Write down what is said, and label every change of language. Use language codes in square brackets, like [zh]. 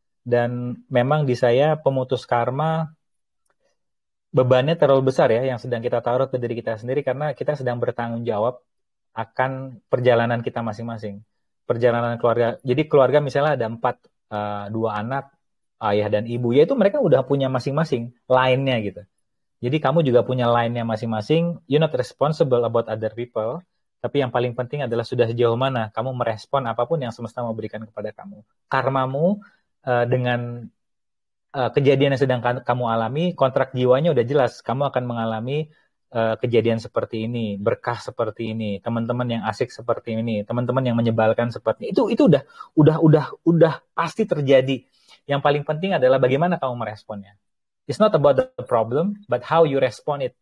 [id] Dan memang di saya pemutus karma bebannya terlalu besar ya yang sedang kita taruh ke diri kita sendiri karena kita sedang bertanggung jawab akan perjalanan kita masing-masing. Perjalanan keluarga. Jadi keluarga misalnya ada 2 anak, ayah dan ibu, yaitu mereka udah punya masing-masing line-nya gitu. Jadi kamu juga punya line-nya masing-masing. [en] You're not responsible about other people. [id] Tapi yang paling penting adalah sudah sejauh mana kamu merespon apapun yang semesta mau berikan kepada kamu. Karmamu dengan kejadian yang sedang kamu alami, kontrak jiwanya udah jelas. Kamu akan mengalami kejadian seperti ini, berkah seperti ini, teman-teman yang asik seperti ini, teman-teman yang menyebalkan seperti ini. Itu udah pasti terjadi. Yang paling penting adalah bagaimana kamu meresponnya. [en] It's not about the problem, but how you respond it.